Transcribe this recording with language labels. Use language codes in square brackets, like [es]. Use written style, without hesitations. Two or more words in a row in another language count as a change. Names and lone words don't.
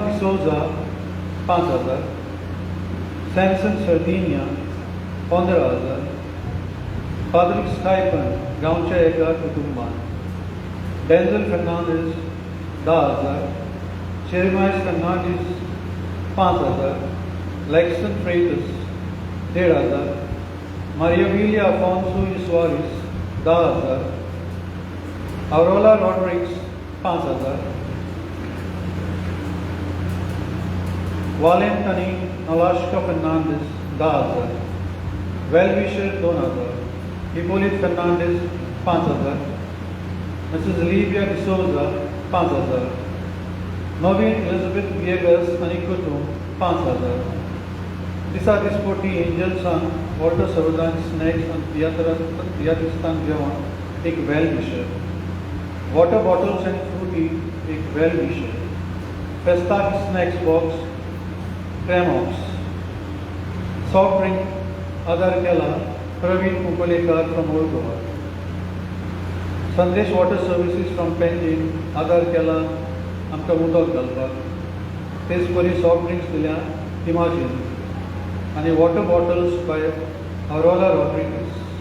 [kok] डिसोजा 5,000 सॅमसन सर्दिनिया 15,000 पाद्रिक स्टायपन गांवच्या एका कुटुंबान डेंझल फर्नांडीस 10,000 शेरमायस फर्नांडीस 5,000 लेक्सन फ्रेटस 1,500 Maria Vilia Afonso Suarez 10,000 Aurora Rodriguez 5,000 Valentini Alaska Fernandez 10,000 Well-wisher 2,000 Hippolyte Fernandez 5,000 Mrs. Livia D'Souza 5,000 Novin Elizabeth Viegas आणि कुटुंब 5,000 दिसा दिसपट्टी एंजल्सान ऑर्डर सर्वदान स्नॅक्स आणि तियात्रिस्तान जेवण एक [en] well wisher water bottles and Frooti [kok] एक वेल विशर फेस्ताक [en] snacks box [kok] क्रॅमॉक्स [en] soft drink [kok] आदार केला प्रवीण कुंपलेकर [en] from Old Goa [kok] संदेश [en] water services from Panjim [kok] आदार केला आमकां उदक घालपाक तेच परी [en] soft drinks [kok] दिल्या इमाजीन आणि [en] water bottles by Arola Rodrigues